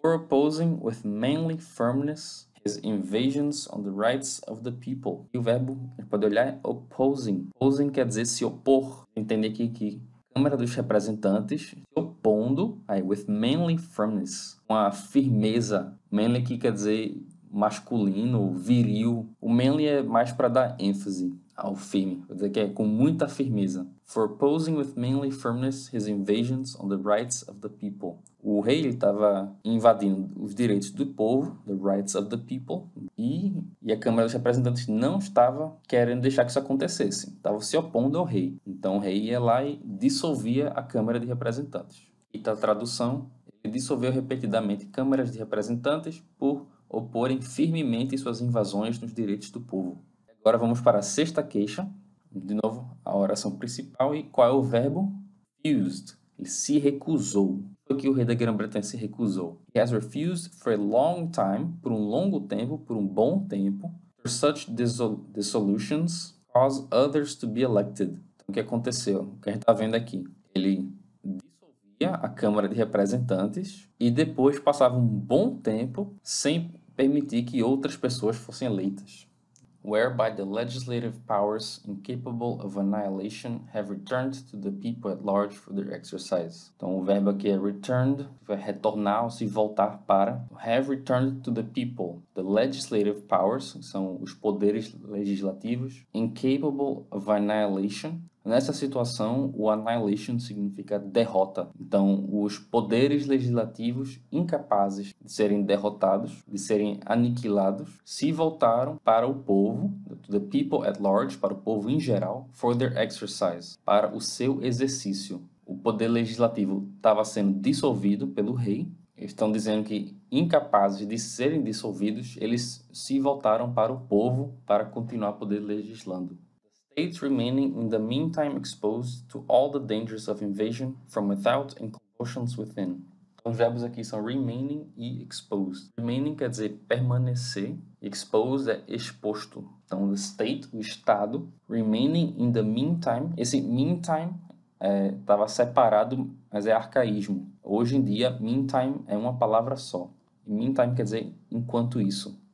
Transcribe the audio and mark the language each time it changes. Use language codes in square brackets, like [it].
[en] For opposing with manly firmness his invasions on the rights of the people. [pt] E o verbo, a gente pode olhar, é opposing. Opposing quer dizer se opor. Entender aqui que a Câmara dos Representantes se opondo, aí, [en] with manly firmness, [pt] com a firmeza. Manly que quer dizer masculino, viril. O manly é mais para dar ênfase ao firme, quer dizer que é com muita firmeza. [en] For opposing with manly firmness his invasions on the rights of the people. [pt] O rei estava invadindo os direitos do povo, [en] the rights of the people, [pt] e a Câmara dos Representantes não estava querendo deixar que isso acontecesse, estava se opondo ao rei. Então o rei ia lá e dissolvia a Câmara de Representantes. E da tradução, ele dissolveu repetidamente câmaras de representantes por oporem firmemente suas invasões nos direitos do povo. Agora vamos para a sexta queixa. De novo, a oração principal. E qual é o verbo? Refused. Ele se recusou. Foi que o rei da Grã-Bretanha se recusou. [en] He has refused for a long time, [pt] por um longo tempo, por um bom tempo, [en] for such dissolutions cause others to be elected. [pt] Então, o que aconteceu? O que a gente está vendo aqui? Ele dissolvia a Câmara de Representantes e depois passava um bom tempo sem permitir que outras pessoas fossem eleitas. [en] Whereby the legislative powers incapable of annihilation have returned to the people at large for their exercise. [pt] Então o verbo aqui é returned, vai retornar ou se voltar para. [en] Have returned to the people. The legislative powers, [pt] são os poderes legislativos, [en] incapable of annihilation. [pt] Nessa situação, o annihilation significa derrota. Então, os poderes legislativos incapazes de serem derrotados, de serem aniquilados, se voltaram para o povo, [en] the people at large, [pt] para o povo em geral, [en] for their exercise, [pt] para o seu exercício. O poder legislativo estava sendo dissolvido pelo rei. Eles estão dizendo que, incapazes de serem dissolvidos, eles se voltaram para o povo para continuar poder legislando. [en] States remaining in the meantime exposed to all the dangers of invasion from without and convulsions within. [pt] Os verbos aqui são remaining e exposed. Remaining quer dizer permanecer, exposed é exposto. Então, [en] the state, [pt] o estado, [en] remaining in the meantime. [pt] Esse meantime estava separado, mas é arcaísmo. Hoje em dia, meantime é uma palavra só. Meantime quer dizer enquanto isso.